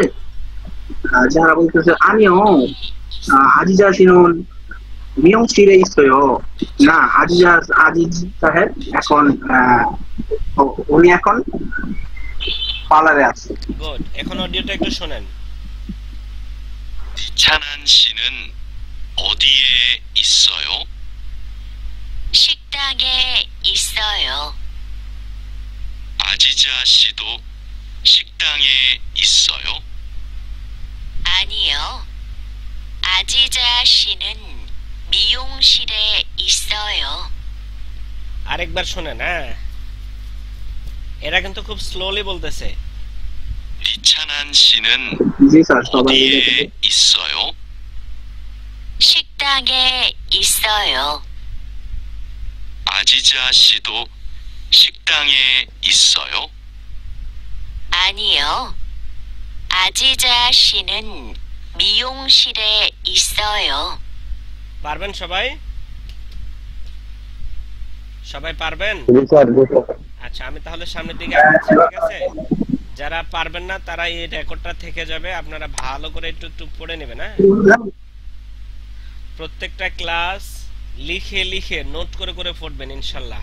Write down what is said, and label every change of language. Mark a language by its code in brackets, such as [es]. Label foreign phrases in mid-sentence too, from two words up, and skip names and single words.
[bn] যারা বলতেছে আমিও [ko] 아지자 씨는 미용실에 있어요. [bn] না আজিজ সাহেব এখন উনি এখন পার্লারে আছে। গুড। এখন অডিওটা একটু শোনেন। [ko] 찬한 씨는 어디에 있어요? 식당에 있어요. 아지자 씨도 식당에 있어요? 아니요. 아지자 씨는 미용실에 있어요. [bn] আরেকবার শোনেন। হ্যাঁ, এরা কিন্তু খুব স্লোলি বলতেছে। [ko] 리찬한 씨는 [bn] জি স্যার সবাই [ko] 어디에 있어요? 식당에 있어요. 아지자 씨도 식당에 있어요? 아니요. 아지자 씨는 미용실에 있어요. [bn] পারবেন সবাই? সবাই পারবেন? আচ্ছা, আমি তাহলে সামনের দিকে আগাচ্ছি, ঠিক আছে? যারা পারবেন না তারা এই রেকর্ডটা থেকে যাবে, আপনারা ভালো করে একটু একটু পড়ে নেবেন। হ্যাঁ, প্রত্যেকটা ক্লাস লিখে লিখে নোট করে করে পড়বেন ইনশাআল্লাহ।